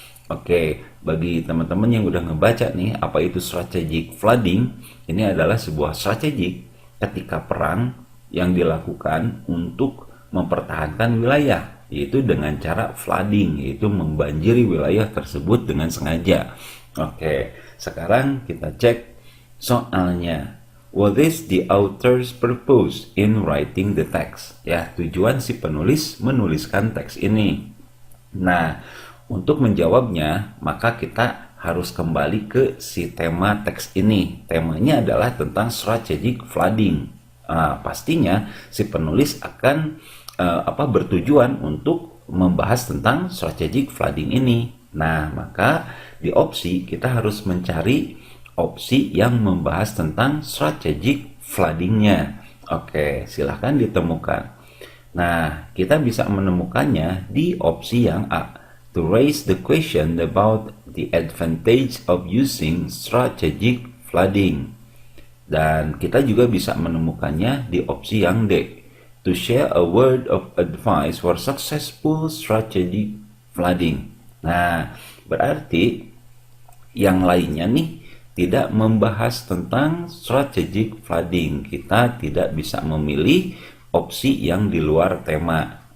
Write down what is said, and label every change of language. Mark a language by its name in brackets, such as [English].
[Indonesian] Oke, bagi teman-teman yang udah ngebaca nih, apa itu strategic flooding? Ini adalah sebuah strategi ketika perang yang dilakukan untuk mempertahankan wilayah, yaitu dengan cara flooding, yaitu membanjiri wilayah tersebut dengan sengaja. Oke, sekarang kita cek soalnya. [English] What is the author's purpose in writing the text? [Indonesian] Ya, tujuan si penulis menuliskan teks ini. Nah, untuk menjawabnya, maka kita harus kembali ke si tema teks ini. Temanya adalah tentang strategic flooding. Pastinya si penulis akan bertujuan untuk membahas tentang strategic flooding ini. Nah, maka di opsi kita harus mencari opsi yang membahas tentang strategic floodingnya. Oke, silahkan ditemukan. Nah, kita bisa menemukannya di opsi yang A. [English] To raise the question about the advantage of using strategic flooding. [Indonesian] Dan kita juga bisa menemukannya di opsi yang D. [English] To share a word of advice for successful strategic flooding. [Indonesian] Nah, berarti yang lainnya nih tidak membahas tentang strategic flooding. Kita tidak bisa memilih opsi yang di luar tema.